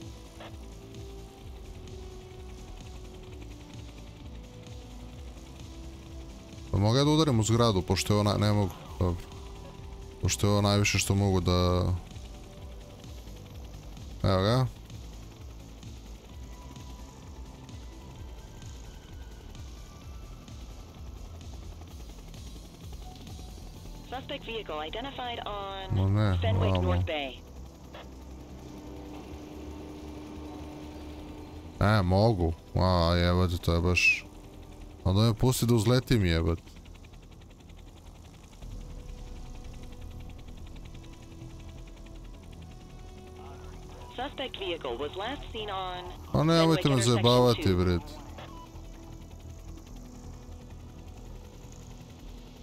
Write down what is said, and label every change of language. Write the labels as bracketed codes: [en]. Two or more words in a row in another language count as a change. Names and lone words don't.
[sr] Pa mogu ja da udarim u zgradu, pošto je ona, ne mogu, pošto je ovo najviše što mogu da... Evo ga. [en] Suspect vehicle identified on [sr] Ne, Fenwick vamo. North Bay. Mogu. A, jebate, to je baš... Onda me pusti da uzletim, jebate. [en] Suspect vehicle was last seen on [sr] A nemojte me zajebavati, bret.